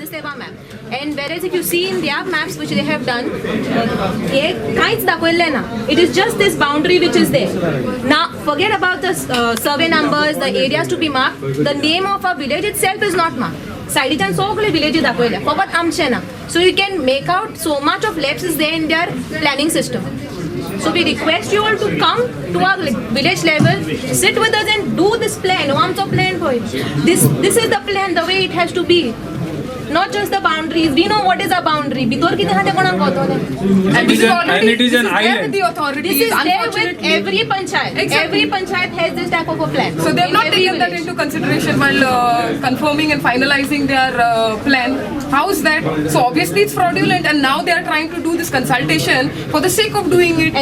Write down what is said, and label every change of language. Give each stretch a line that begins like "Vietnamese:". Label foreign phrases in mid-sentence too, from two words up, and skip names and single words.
English: Seva map. And whereas if you see in their maps which they have done, it is just this boundary which is there. Now forget about the survey numbers, the areas to be marked. The name of a village itself is not marked.
Konkani: Sidichan सगळे villages दाखवल्या फकत आमचे ना.
English: So you can make out so much of lapses there in their planning system. So we request you all to come to our village level, sit with us and do this plan.
Konkani: आमचो plan होय.
English: This is the plan, the way it has to be. Not just the boundaries. We know what is a boundary.
Konkani: भितर किती हा ते कोणाक कळतो ना.
English: And it is an island. The authorities, This is there with every panchayat. Exactly. Every panchayat has this type of a plan. So they have In not every taken that village. into consideration while confirming and finalizing their plan. How is that? So obviously it's fraudulent, and now they are trying to do this consultation for the sake of doing it.